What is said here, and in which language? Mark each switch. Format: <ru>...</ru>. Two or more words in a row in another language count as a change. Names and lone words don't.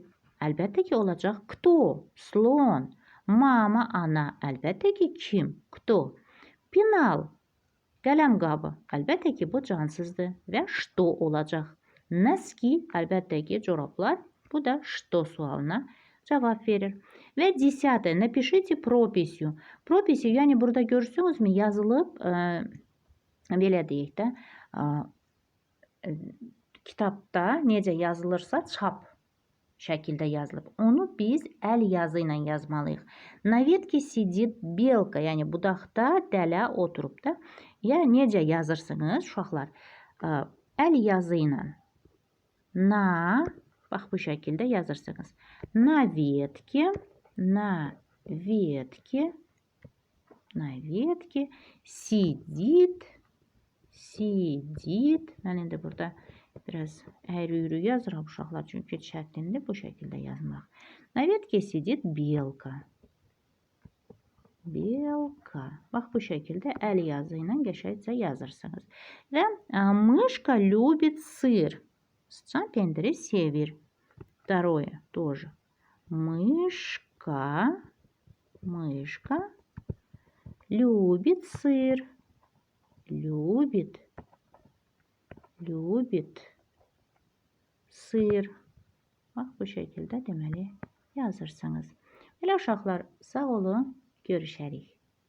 <az>Əlbəttə ki, olacaq кто? Slon. Mama, ana. Əlbəttə ki, kim? Кто? Penal. Qələm qabı. Əlbəttə ki, bu cansızdır. Və что olacaq? Носки. Əlbəttə ki, corablar. Bu da что sualına cavab verir. Və 10.</az> <ru>Напишите прописью. Прописью,</ru> <az>yəni burada görürsünüzmü, yazılıb, belə deyək də, kitabda necə yazılırsa çap şəkildə yazılıb. Onu biz əl yazı ilə yazmalıyıq.</az> <ru>На ветке сидит белка,</ru> <az>yəni budaqda dələ oturub da. Ya necə yazırsınız uşaqlar? Əl yazı ilə. Na, bax bu şəkildə yazırsınız.</az> <ru>На ветке сидит.</ru> <az>Mən indi burada biraz əyri-üyrü yazıram uşaqlar, çünki şərtində bu şəkildə yazmaq.</az> <ru>На ветке сидит белка.</ru> <az>Bax bu şəkildə əl yazı ilə qəşəngcə yazırsınız.</az> <ru>Və мышка любит сыр.</ru> <az>Sıçan pendiri sevir.</az> <ru>Второе тоже. Мышка любит сыр. Любит sır.</ru> <az>Bax, bu şəkildə deməli yazırsınız. Belə uşaqlar, sağ olun, görüşərik.</az>